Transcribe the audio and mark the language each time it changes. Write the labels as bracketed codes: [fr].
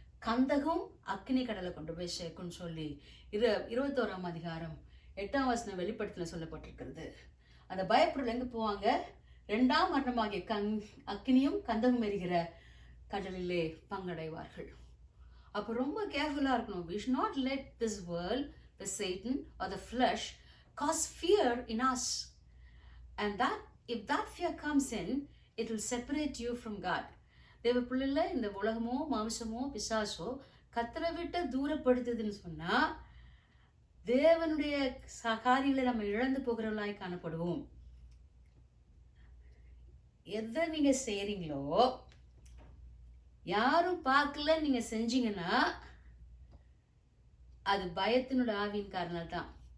[ta] கந்தகம் அக்னி கடலை கொண்டு போய் சேர்க்கும்னு சொல்லி 21 வெளிப்படுத்தல சொல்லப்பட்டிருக்கிறது. அந்த பயப்பொருள் எங்க போவாங்க? 2ஆம் மரணமாகிய அக்னியும் கந்தகம் எரிகிற கடலிலே பங்கடைவார்கள். அப்போ ரொம்ப கேர்ஃபுல்லா இருக்கணும். [en] We should not let this world, the Satan or the flesh cause fear in us. And that if that fear comes in, it will separate you from God. [ta] தேவ பிள்ளைல இந்த உலகமோ மாம்சமோ பிசாசோ கர்த்தரை விட்டு தூரப்படுத்துதுன்னு சொன்னா தேவனுடைய காரியங்களை நம்ம இழந்து போகிறவர்களாய் காணப்படுவோம். எதை நீங்க செய்றீங்களோ யாரும் பார்க்கல நீங்க செஞ்சீங்கன்னா அது பயத்தினோட ஆவியின் காரணம் தான்.